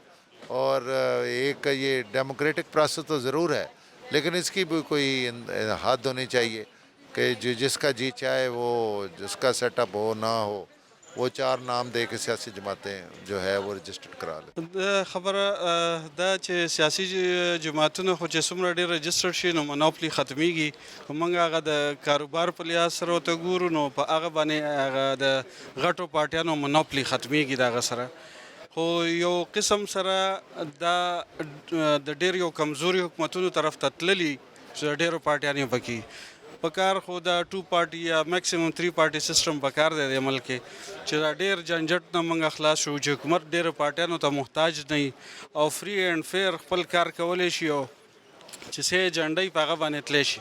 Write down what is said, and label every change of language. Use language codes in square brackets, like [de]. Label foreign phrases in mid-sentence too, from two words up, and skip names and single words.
[ur] اور ایک یہ ڈیموکریٹک پروسیس تو ضرور ہے لیکن اس کی بھی کوئی حد ہونی چاہیے کہ جس کا جی چاہے وہ جس کا سیٹ اپ ہو نہ ہو وہ 4 نام دے کے سیاسی جماعتیں جو ہے وہ رجسٹرڈ کرا لیں. [ps] خبره دا چې سیاسي جماعتونه خو چې څومره ډېر رجسټر شي نو منوپلي ختمیږي. خو موږ هغه د کاروبار په لحاظ سره ورته ګورو نو په هغه باندې هغه د غټو پارټیانو منوپلي ختمیږي د هغه سره. خو یو قسم سره دا د ډېر یو کمزوري حکومتونو طرف ته تللي چې ډېرو پارټیانو پکې پکار خو دا 2 پارټي یا میکسیمم 3 پارټي سیستم پکار دی د ملک چې دا ډېر جنجټ نه موږ خلاص شو چې حکومت ډېرو پارټیانو ته محتاج نه او [en] free and fair [ps] خپل کار کولی شي او چې سه ایجنډای په هغه باندې تللی شي.